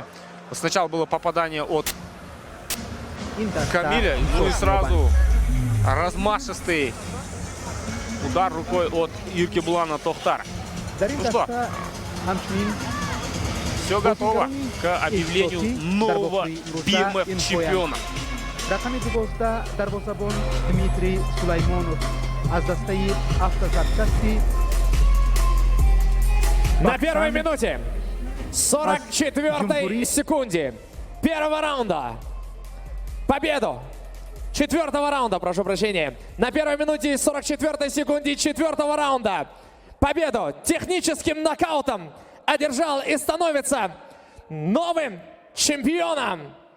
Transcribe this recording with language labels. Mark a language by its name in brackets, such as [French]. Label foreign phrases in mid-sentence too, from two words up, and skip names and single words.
[Russian] Сначала было попадание от Камиля, ну и сразу размашистый удар рукой от Иркеблана Тохтара. Ну что, все готово к объявлению нового BMF чемпиона. [Tajik] Рақами дубозда дарвозабон Дмитрий Сулаймонов аз дастаи автозапчасти. [Russian] На первой минуте 44-й секунде первого раунда победу четвертого раунда, прошу прощения. На первой минуте и 44 секунде четвертого раунда победу техническим нокаутом одержал и становится новым чемпионом.